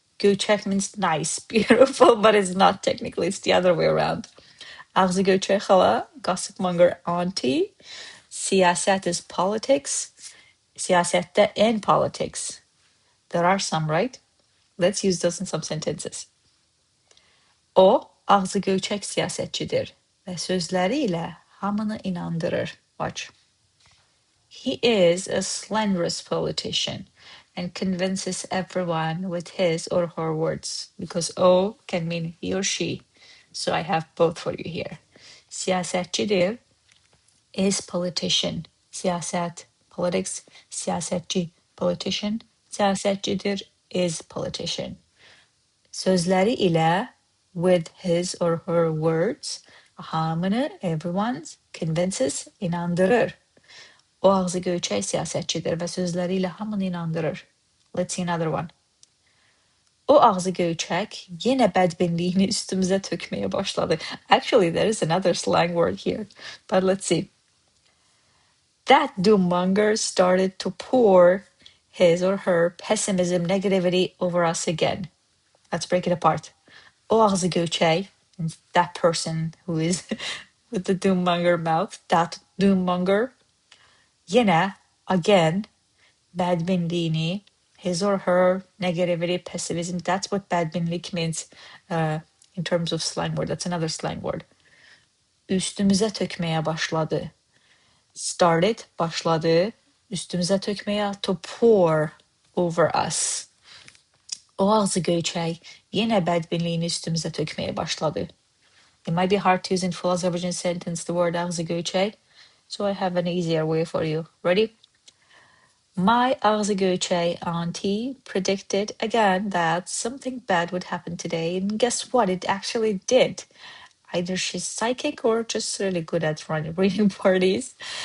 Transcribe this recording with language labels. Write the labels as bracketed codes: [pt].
[en] Göyçək means nice, beautiful, but it's not technically, it's the other way around. AağZIGÖYÇək xala, gossip monger aunty. Siyaset is politics. Siyasətdə in politics. There are some, right? Let's use those in some sentences. [az] O, ağzı göyçək siyasətçidir və sözləri ilə hamını inandırır. [en] Watch. He is a slanderous politician and convinces everyone with his or her words, because O can mean he or she. So I have both for you here. Siyasətçidir is politician. Siyaset, politics. Siyasətçi, politician. Siyasətçidir is politician. Sözləri ilə, with his or her words, hamını, everyone's, convinces, inandırır. [az] O ağzı göyçək siyasətçidir və sözləri ilə hamını inandırır. [en] Let's see another one. [az] O ağzı göyçək yenə bədbinliyini üstümüzə tökməyə başladı. [en] Actually, there is another slang word here, but let's see. That doom-monger started to pour his or her pessimism, negativity over us again. Let's break it apart. O ağzı göyçək, that person who is with the doom-monger mouth, that doom-monger, yenə, again, bədbinliyini, his or her negativity, pessimism. That's what bədbinlik means in terms of slang word. That's another slang word. [az] Üstümüzə tökməyə başladı. Started, başladı. Üstümüzə tökməyə, [en] to pour over us. [az] O ağzı göyçək yenə bədbinliyini üstümüzə tökməyə başladı. [en] It might be hard to use in full Azerbaijani sentence the word ağzı göyçək, so I have an easier way for you. Ready? My ağzı göyçək auntie predicted again that something bad would happen today, and guess what? It actually did. Either she's psychic or just really good at reading parties.